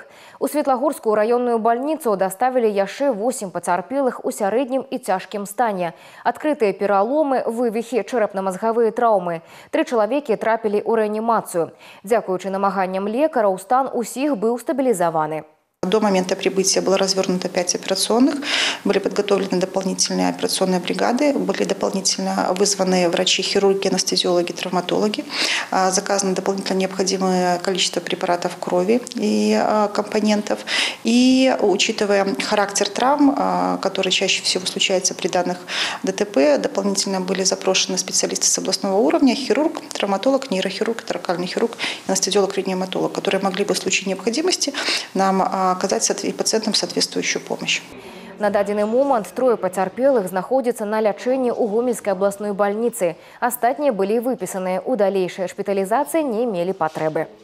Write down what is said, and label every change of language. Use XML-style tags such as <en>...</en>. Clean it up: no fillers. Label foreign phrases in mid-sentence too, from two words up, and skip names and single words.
<ru>У Светлагорскую районную больницу доставили</ru> <be>яшчэ 8 пацярпелых у сярэднім і цяжкім стане. Открытые пераломы, вывихи, чэрапна-мазгавыя траўмы. 3 чалавекі трапілі ў рэанімацыю. Дзякуючы намаганням лекараў, стан усіх быў стабілізаваны.</be> <ru>До момента прибытия было развернуто 5 операционных, были подготовлены дополнительные операционные бригады, были дополнительно вызваны врачи, хирурги, анестезиологи, травматологи, заказано дополнительно необходимое количество препаратов крови и компонентов. И учитывая характер травм, которые чаще всего случаются при данных ДТП, дополнительно были запрошены специалисты с областного уровня, хирург, травматолог, нейрохирург, торакальный хирург, анестезиолог, реаниматолог, которые могли бы в случае необходимости нам оказать и пациентам соответствующую помощь.</ru> <be>На дадзены момант 3 пацярпелых знаходзяцца на лячэнні ў Гомельскай абласной больніцы. Астатнія былі выпісаныя, у далейшай шпіталізацыі не мелі патрэбы.</be>